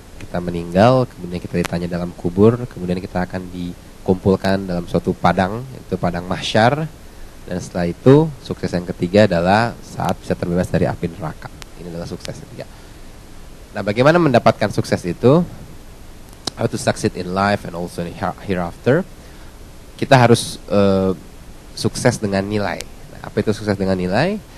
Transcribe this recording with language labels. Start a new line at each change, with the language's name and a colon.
Indonesian: kita meninggal, kemudian kita ditanya dalam kubur, kemudian kita akan dikumpulkan dalam suatu padang, yaitu padang mahsyar. Dan setelah itu, sukses yang ketiga adalah saat bisa terbebas dari api neraka. Ini adalah sukses ketiga. Nah, bagaimana mendapatkan sukses itu?
English: How to succeed in life and also in hereafter?
Indonesian: Kita harus sukses dengan nilai. Nah, apa itu sukses dengan nilai?